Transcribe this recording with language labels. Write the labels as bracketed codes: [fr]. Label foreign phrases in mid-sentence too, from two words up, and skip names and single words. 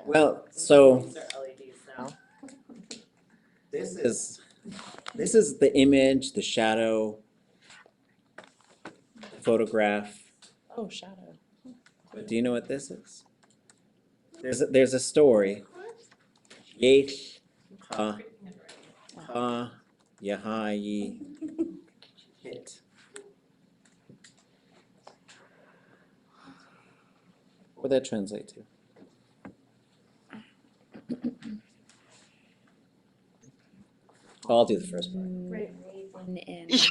[en] Well, so These are LEDs now. this is the image, the shadow, photograph. Oh, shadow. But do you know what this is? There's a story. [tli] Yeexʼ, Kayaaní, [en] hit. What would that translate to? I'll do the first part. Raven and